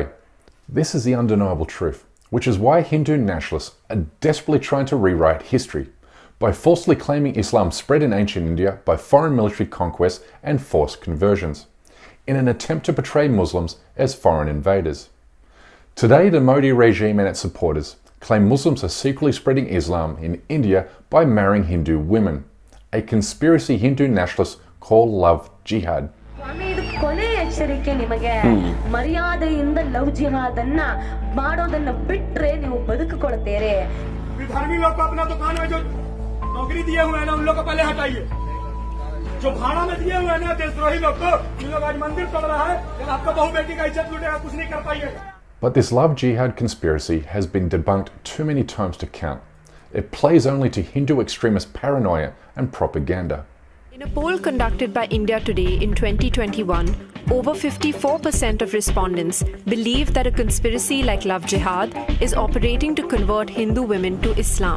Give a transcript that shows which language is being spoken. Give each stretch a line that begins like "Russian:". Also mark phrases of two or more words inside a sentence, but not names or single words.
English: This is the undeniable truth, which is why Hindu nationalists are desperately trying to rewrite history by falsely claiming Islam spread in ancient India by foreign military conquest and forced conversions, in an attempt to portray Muslims as foreign invaders. Today, the Modi regime and its supporters claim Muslims are secretly spreading Islam in India by marrying Hindu women, a conspiracy Hindu nationalists call love jihad.
Kannada: ಎಚ್ಚರಿಕೆ ನಿಮಗೆ ಮರ್ಯಾದೆಯಿಂದ
English: love jihad
Kannada: ಅನ್ನ ಮಾಡೋದನ್ನ ಬಿಟ್ರೆ ನೀವು ಬದುಕಿಕೊಳ್ತೀರಿ
Hindi: धर्मी लोग को अपना दुकान में जो नौकरी दिए हुए हैं ना उन लोग को पहले हटाइए जो भाड़ा में दिए हुए हैं ना देशद्रोही लोग को उन लोग आज मंदिर तोड़ रहा है लेकिन आपका बहू बेटी का इज्जत लूटेगा कुछ नहीं कर पाइएगा.
English: But this love jihad conspiracy has been debunked too many times to count. It plays only to Hindu extremist paranoia and propaganda. In a poll conducted by India Today in 2021, over 54% of respondents believe that a conspiracy like Love Jihad is operating to convert Hindu women to Islam.